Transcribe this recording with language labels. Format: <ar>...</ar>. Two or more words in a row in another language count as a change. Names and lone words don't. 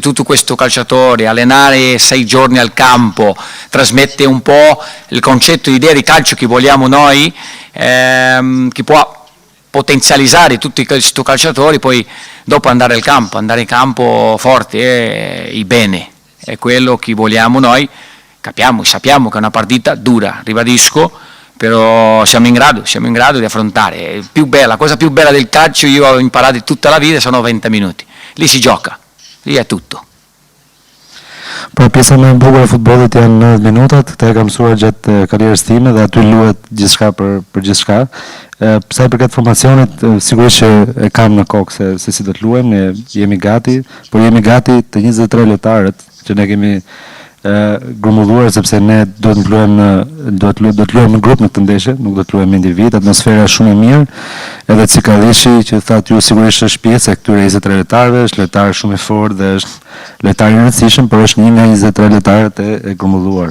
<it>tutto questo calciatore, allenare 6 giorni al campo, trasmette un po' il concetto, l'idea di calcio che vogliamo noi, che può potenzializzare tutti questi calciatori, poi dopo andare in campo forti e bene, è quello che vogliamo noi, sappiamo che è una partita dura, ribadisco, però siamo in grado di affrontare. La cosa più bella del calcio, io ho imparato tutta la vita, sono 90 minuti. Lì si gioca, lì è tutto.</it> <sq>Po pjesa më e bukur e futbollit janë 90 minutat, këtë e kam mësuar gjatë karrierës time dhe aty luhet gjithçka për gjithçka. Sa i përket formacionit, sigurisht që e kam në kokë se si do të luajmë, ne jemi gati, por jemi gati të 23 lojtarët që ne kemi grumbulluar, sepse ne duhet të luajmë në grup në këtë ndeshje, nuk do të luajmë individ, atmosfera është shumë e mirë, edhe Cikalishi që thatë ju sigurisht është pjesë e këtyre 23 lojtarëve, është lojtar shumë i fortë dhe është lojtar i rëndësishëm, por është një nga 23 lojtarët e grumbulluar.</sq>